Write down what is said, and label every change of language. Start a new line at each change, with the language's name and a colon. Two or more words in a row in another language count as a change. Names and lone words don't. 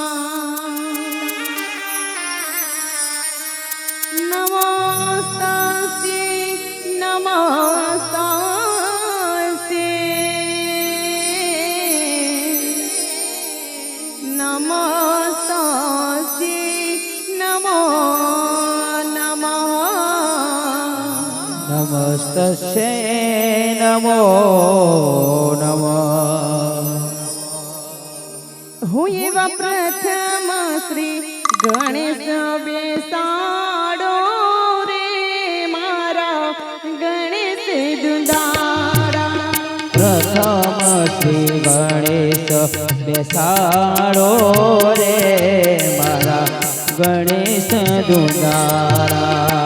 Sanskrit: नमस्तस्यै नमस्तस्यै नमस्तस्यै नमो नमः नमस्तस्यै नमो नमः
Gujarati: હું એવા પ્રથમ શ્રી ગણેશ બેસાડો રે મારા ગણેશ દુંદારા પ્રથમ શ્રી ગણેશ બેસાડો રે મારા ગણેશ દુંદારા